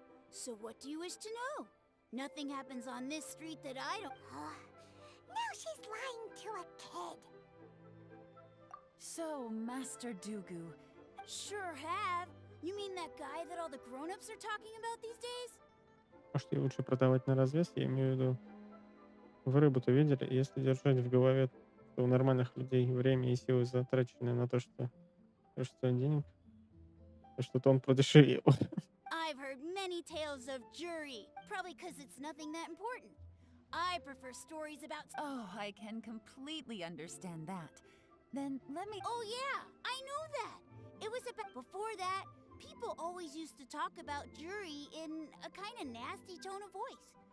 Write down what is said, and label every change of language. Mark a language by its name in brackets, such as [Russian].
[English] So what do you wish to know? Nothing happens on this street that I don't... Now she's lying to a kid. So, Master Dooku... Sure have. You mean that guy that all the grown-ups are talking about these days? [Russian] Может, ее лучше продавать на развес, я имею в виду. Вы рыбу-то видели? Если держать в голове, что у нормальных людей время и силы затрачены на то, что стоит денег, то что-то он продешевил. [English] I've heard many tales of jury, probably because it's nothing that important. I prefer stories about... Oh, I can completely understand that. Then let me... Oh yeah, I know that. It was about... Before that, people always used to talk about jury in a kind of nasty tone of voice.